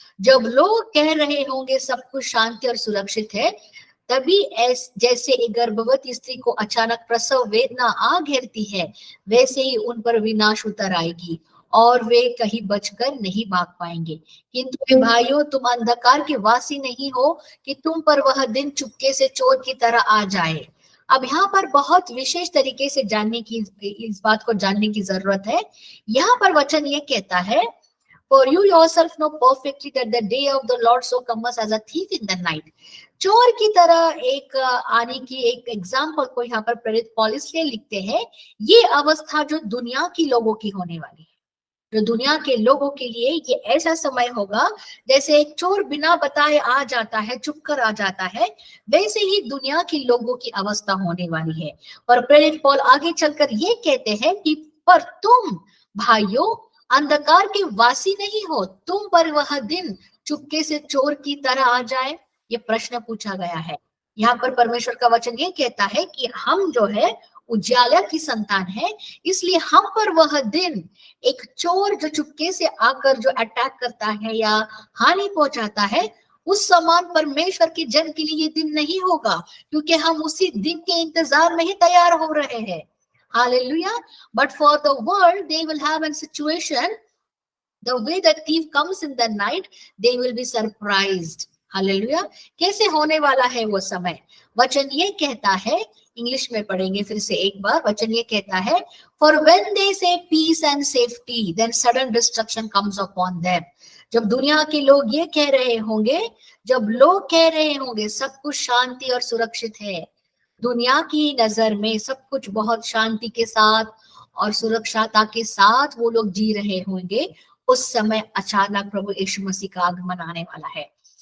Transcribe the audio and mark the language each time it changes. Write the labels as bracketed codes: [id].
[hi] जब लोग कह रहे होंगे सब कुछ शांति और सुरक्षित है, तभी जैसे एक गर्भवती स्त्री को अचानक प्रसव वेदना आ घेरती है, वैसे ही उन पर विनाश उतर आएगी और वे कहीं बचकर नहीं भाग पाएंगे। किंतु भाइयों, तुम अंधकार के वासी नहीं हो कि तुम पर वह दिन चुपके से चोर की तरह आ जाए। अब यहाँ पर बहुत विशेष तरीके से इस बात को जानने की जरूरत है। यहाँ पर वचन ये कहता है, [en] For you yourself know perfectly that the day of the Lord so comes as a thief in the night। [hi] चोर की तरह एक आने की एक एग्जाम्पल को यहाँ पर प्रेरित पौल इसलिए लिखते हैं, ये अवस्था जो दुनिया की लोगों की होने वाली है, जो दुनिया के लोगों के लिए ये ऐसा समय होगा जैसे एक चोर बिना बताए आ जाता है, चुप कर आ जाता है, वैसे ही दुनिया के लोगों की अवस्था होने वाली है। और प्रेरित पौल आगे चलकर ये कहते हैं कि पर तुम भाइयों अंधकार के वासी नहीं हो, तुम पर वह दिन चुपके से चोर की तरह आ जाए। ये प्रश्न पूछा गया है। यहाँ पर परमेश्वर का वचन ये कहता है कि हम जो है उजाला की संतान है, इसलिए हम पर वह दिन एक चोर जो चुपके से आकर जो अटैक करता है या हानि पहुंचाता है, उस समान परमेश्वर के जन के लिए ये दिन नहीं होगा, क्योंकि हम उसी दिन के इंतजार में ही तैयार हो रहे हैं। [en] Hallelujah. But for the world, they will have a situation, the way the thief comes in the night, they will be surprised. [hi] Hallelujah. कैसे होने वाला है वो समय? वचन ये कहता है, इंग्लिश में पढ़ेंगे फिर से एक बार। वचन ये कहता है, [en] for when they say peace and safety, then sudden destruction comes upon them। [hi] जब दुनिया के लोग ये कह रहे होंगे, जब लोग कह रहे होंगे सब कुछ शांति और सुरक्षित है, दुनिया की नजर में सब कुछ बहुत शांति के साथ और सुरक्षाता के साथ वो लोग जी रहे होंगे, उस समय अचानक प्रभु यीशु मसीह का आगमन आने वाला है।